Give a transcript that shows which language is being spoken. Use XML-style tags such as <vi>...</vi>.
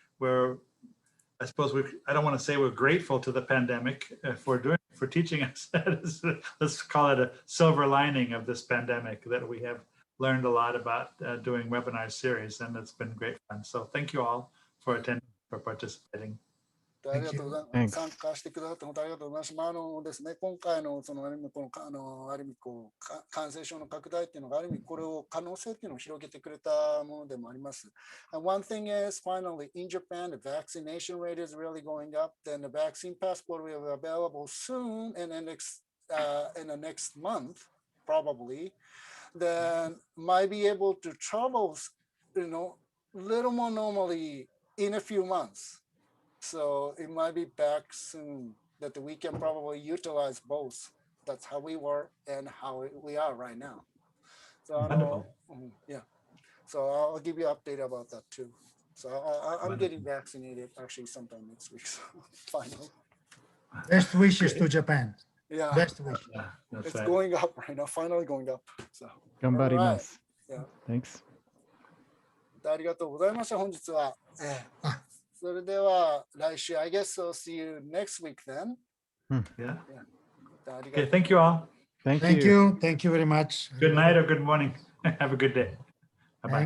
<en>I suppose I don't want to say we're grateful to the pandemic for teaching us. Let's call it a silver lining of this pandemic, that we have learned a lot about doing webinar series, and it's been great fun. So thank you all for attending, for participating.</en> <ja>ありがとうございます。参加してくださって本当ありがとうございます。ですね、今回のそのある意味こう感染症の拡大っていうのがある意味これを可能性っていうのを広げてくれたものでもあります。</ja> <en>And one thing is finally in Japan the vaccination rate is really going up. Then the vaccine passport will be available soon in the next month probably. Then might be able to travel, little more normally in a few months. So it might be back soon that we can probably utilize both. That's how we were and how we are right now. So Wonderful. yeah. So I'll give you an update about that too. So I'm getting vaccinated actually sometime next week. So finally. Best wishes to Japan. Yeah. Best wishes. Yeah, that's It's right. going up right now. Finally going up. So.</en> <ja>Gambarimasu.</ja> <en>Yeah. Thanks.</en> <ja>ありがとうございました本日は。それでは来週</ja> <en>I guess I'll see you next week then. Yeah.</en> <ja>ありがとう</ja> <en>Okay, thank you all. Thank Thank you. you. Thank you very much. Good night or good morning. Have a good day. Bye-bye.</en>